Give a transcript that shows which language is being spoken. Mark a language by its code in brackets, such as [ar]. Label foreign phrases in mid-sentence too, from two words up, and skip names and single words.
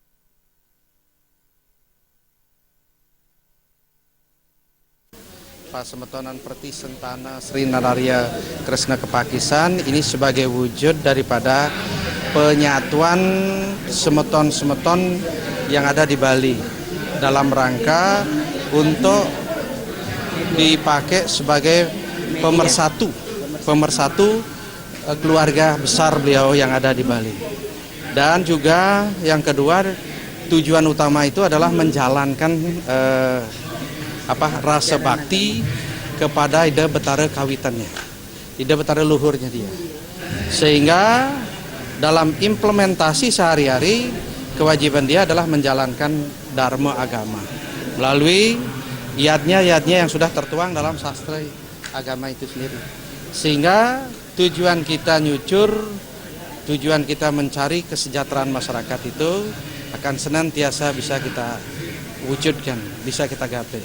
[id] Pasemetonan Perti Sentana Sri Nararia Kresna Kepakisan ini sebagai wujud daripada penyatuan semeton-semeton yang ada di Bali dalam rangka untuk dipakai sebagai pemersatu keluarga besar beliau yang ada di Bali. Dan juga yang kedua, tujuan utama itu adalah menjalankan rasa bakti kepada ide betara kawitannya, ide betara luhurnya dia. Sehingga dalam implementasi sehari-hari, kewajiban dia adalah menjalankan dharma agama melalui yadnya yang sudah tertuang dalam sastra agama itu sendiri. Sehingga tujuan kita nyucur, tujuan kita mencari kesejahteraan masyarakat itu akan senantiasa bisa kita wujudkan, bisa kita gapai.